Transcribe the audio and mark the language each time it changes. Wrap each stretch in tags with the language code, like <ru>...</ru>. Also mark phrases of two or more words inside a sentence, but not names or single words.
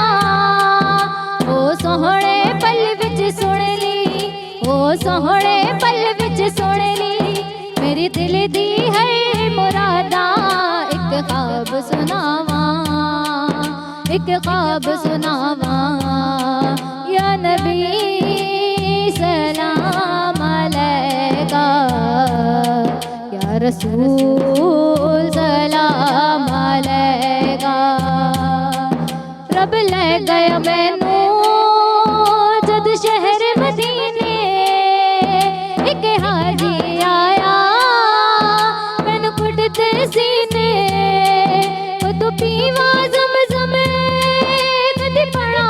<pa>ਓ ਸੋਹਣੇ ਪਲ ਵਿੱਚ ਸੁਣ ਲੀ, ਓ ਸੋਹਣੇ ਪਲ ਵਿੱਚ ਸੁਣ ਲੀ, ਮੇਰੇ ਦਿਲ ਦੀ ਹੈ ਮੁਰਾਦਾਂ। ਇੱਕ ਖ਼ਾਬ ਸੁਣਾਵਾਂ, ਇੱਕ ਖ਼ਾਬ ਸੁਣਾਵਾਂ।</pa> <ar>يا نبي سلام عليك، يا رسول سلام عليك.</ar> <pa>ਰੱਬ ਲੈ ਗਿਆ ਮੈਨੂੰ ਜਦ ਸ਼ਹਿਰ ਮਦੀਨੇ, ਇੱਕ ਹਾਜੀ ਆਇਆ ਮੈਨੂੰ ਕੁੱਟਦੇ ਸੀਨੇ। ਕਦੋਂ ਪੀਵਾਂ ਜ਼ਮ-ਜ਼ਮ, ਕਦੀ</pa>